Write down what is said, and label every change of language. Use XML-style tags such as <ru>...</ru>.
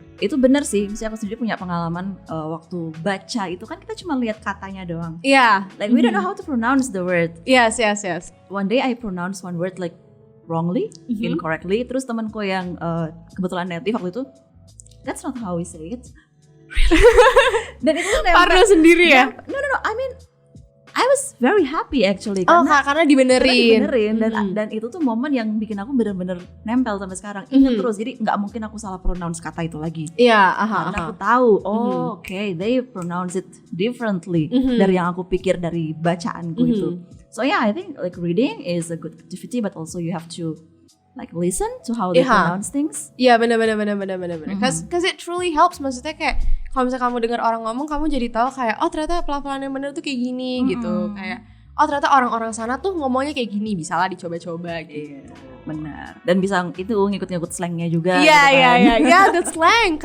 <id>Itu bener sih, misalnya aku sendiri punya pengalaman waktu baca itu kan kita cuma lihat katanya doang.</id> <en>Yeah. Like we don't know how to pronounce the word. Yes. One day I pronounce one word like wrongly, incorrectly.</en> <id>Terus temanku yang kebetulan native waktu itu,</id> <en>that's not how we say it.</en> <id>Dan itu tuh Parno sendiri ya?</id> <en>No, I mean I was very happy actually</en> <id>karena dibenerin. Dan itu tuh momen yang bikin aku bener-bener nempel sampai sekarang. Ingat terus, jadi nggak mungkin aku salah pronounce kata itu lagi. Iya, Karena aku tahu, okay,</id> <en>they pronounce it differently</en> <id>dari yang aku pikir dari bacaanku itu.</id> <en>So yeah, I think like reading is a good activity, but also you have to like listen to how they pronounce things.</en> <id>Iya, benar.</id> <en>Cause it truly helps.</en> <id>Maksudnya kayak kalau misalnya kamu dengar orang ngomong, kamu jadi tahu kayak ternyata pelafalan yang benar tuh kayak gini gitu. Kayak ternyata orang-orang sana tuh ngomongnya kayak gini, bisa lah dicoba-coba gitu. Benar. Dan bisa itu ngikut-ngikut slangnya juga.</id> <en>Iya, that's slang.</en>